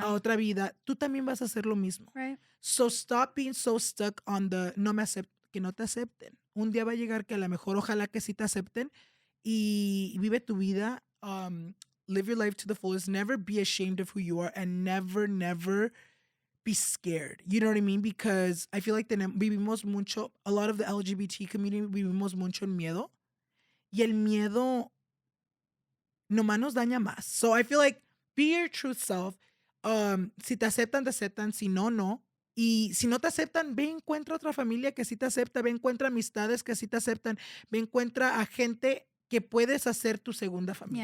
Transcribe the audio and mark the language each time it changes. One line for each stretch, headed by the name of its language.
Spanish: A otra vida, tú también vas a hacer lo mismo.
English: Right. So stop being so stuck on the
Spanish: que no te acepten. Un día va a llegar que a lo mejor, ojalá que sí te acepten, y vive tu vida.
English: Live your life to the fullest. Never be ashamed of who you are, and never be scared. You know what I mean? Because I feel like
Spanish: vivimos mucho,
English: a lot of the LGBT community
Spanish: vivimos mucho en miedo. Y el miedo nomás nos daña más.
English: So I feel like be your true self.
Spanish: Si te aceptan, te aceptan. Si no, no. Y si no te aceptan, ve encuentra otra familia que sí te acepta. Ve encuentra amistades que sí te aceptan. Ve encuentra a gente que puedes hacer tu segunda familia.